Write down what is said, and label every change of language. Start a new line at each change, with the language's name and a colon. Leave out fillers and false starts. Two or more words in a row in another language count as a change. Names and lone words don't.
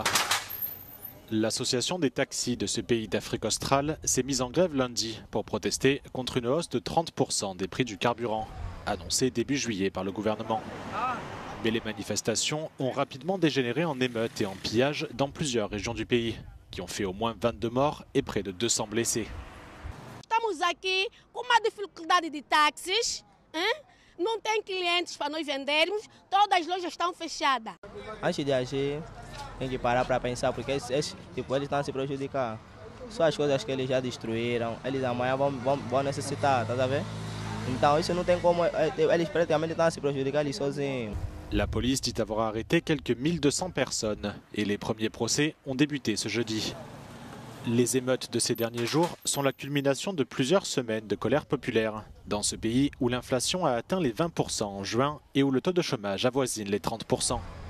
French: L'association des taxis de ce pays d'Afrique australe s'est mise en grève lundi pour protester contre une hausse de 30% des prix du carburant, annoncée début juillet par le gouvernement. Mais les manifestations ont rapidement dégénéré en émeutes et en pillages dans plusieurs régions du pays, qui ont fait au moins 22 morts et près de 200 blessés.
Portuguese: Estamos aqui com uma dificuldade de táxis, não tem clientes para nós vendermos, todas as lojas estão fechadas. Antes de agir, tem que parar para pensar, porque eles estão a se prejudicar. Só as coisas que eles já destruíram, eles amanhã vão necessitar, tá a ver? Então isso não tem como, eles praticamente estão a se prejudicar eles sozinhos.
French: La police dit avoir arrêté quelques 1200 personnes et les premiers procès ont débuté ce jeudi. Les émeutes de ces derniers jours sont la culmination de plusieurs semaines de colère populaire dans ce pays où l'inflation a atteint les 20% en juin et où le taux de chômage avoisine les 30%.